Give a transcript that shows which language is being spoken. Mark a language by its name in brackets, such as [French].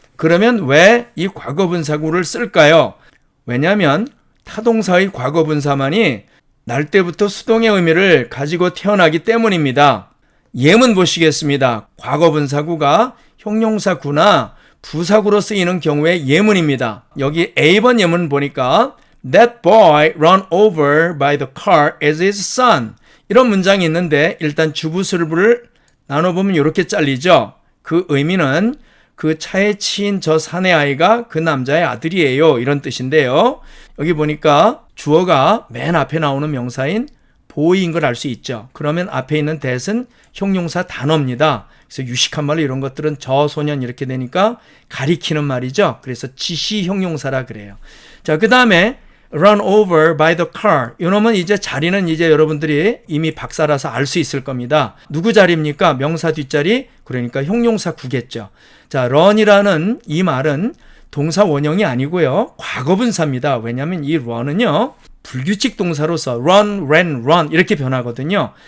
[Korean] 그러면 왜 이 과거분사구를 쓸까요? 왜냐하면 타동사의 과거분사만이 날 때부터 수동의 의미를 가지고 태어나기 때문입니다. 예문 보시겠습니다. 과거분사구가 형용사구나 부사구로 쓰이는 경우의 예문입니다. 여기 A번 예문 보니까 [English] That boy run over by the car as his son. [Korean] 이런 문장이 있는데 일단 주부술부를 나눠보면 이렇게 잘리죠. 그 의미는 그 차에 치인 저 사내 아이가 그 남자의 아들이에요. 이런 뜻인데요. 여기 보니까 주어가 맨 앞에 나오는 명사인 보이인 걸 알 수 있죠. 그러면 앞에 있는 that은 형용사 단어입니다. 그래서 유식한 말로 이런 것들은 저 소년 이렇게 되니까 가리키는 말이죠. 그래서 지시 형용사라 그래요. 자, 그 다음에 [English] run over by the car. [Korean] 이놈은 이제 자리는 이제 여러분들이 이미 박사라서 알 수 있을 겁니다. 누구 자리입니까? 명사 뒷자리, 그러니까 형용사 구겠죠. 자, run이라는 이 말은 동사 원형이 아니고요. 과거분사입니다. 왜냐하면 이 run은요. 불규칙 동사로서 run, ran, run 이렇게 변하거든요.